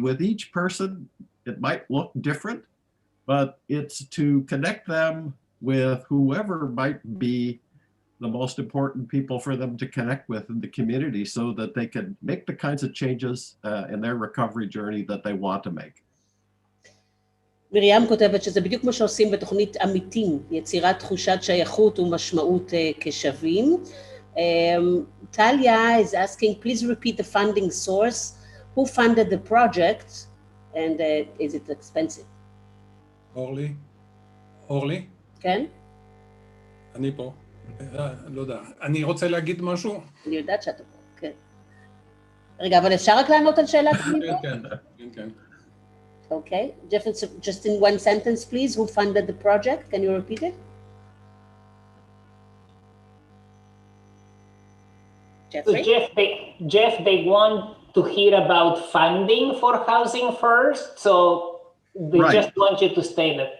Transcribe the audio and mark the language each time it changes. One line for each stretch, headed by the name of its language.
English: With each person, it might look different, but it's to connect them with whoever might be the most important people for them to connect with in the community so that they can make the kinds of changes in their recovery journey that they want to make.
Hebrew: מרים כותבת שזה בדיוק מה שעושים בתוכנית עמיתים, יצירת תחושת שייכות ומשמעות כשווים.
English: Talia is asking, please repeat the funding source. Who funded the project and is it expensive?
Hebrew: אורלי? כן? אני פה. לא יודע. אני רוצה להגיד משהו? אני יודעת שאתה פה, כן. רגע, אבל אפשר רק לענות על שאלת כניסה? כן.
English: Okay. Just in one sentence, please, who funded the project? Can you repeat it? Jeffrey? So Jeff, they want to hear about funding for Housing First, so they just want you to state it.